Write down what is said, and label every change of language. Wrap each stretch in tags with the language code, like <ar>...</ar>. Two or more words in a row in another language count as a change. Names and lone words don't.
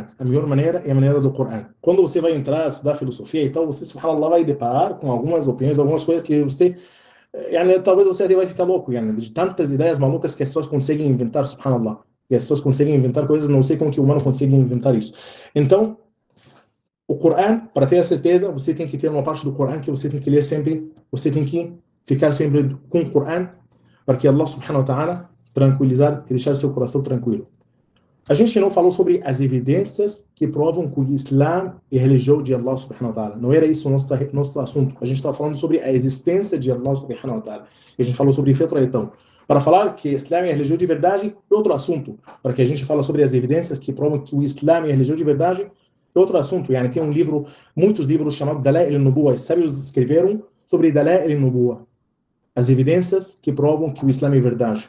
<pt>A melhor maneira é a maneira do Corão. Quando você vai entrar a estudar filosofia e tal, você, subhanallah, vai deparar com algumas opiniões, algumas coisas que você, talvez você até vai ficar louco, de tantas ideias malucas que as pessoas conseguem inventar, subhanallah. E as pessoas conseguem inventar coisas, não sei como que o humano consegue inventar isso. Então, o Corão, para ter a certeza, você tem que ter uma parte do Corão que você tem que ler sempre, você tem que ficar sempre com o Corão, para que</pt> <ar>الله سبحانه وتعالى</ar> <pt>tranquilizar e deixar seu coração tranquilo. A gente não falou sobre as evidências que provam que o Islã é a religião de</pt> <ar>الله سبحانه وتعالى.</ar> <pt>Não era isso o nosso assunto. A gente estava falando sobre a existência de</pt> <ar>الله سبحانه وتعالى.</ar> <pt>E a gente falou sobre fitra então. Para falar que o Islã é a religião de verdade, é outro assunto. Para que a gente fale sobre as evidências que provam que o Islã é a religião de verdade, é outro assunto. Tem um livro, muitos livros chamados Dala'il al-Nubuwah. Os sábios escreveram sobre Dala'il al-Nubuwah, as evidências que provam que o Islã é verdade.</pt>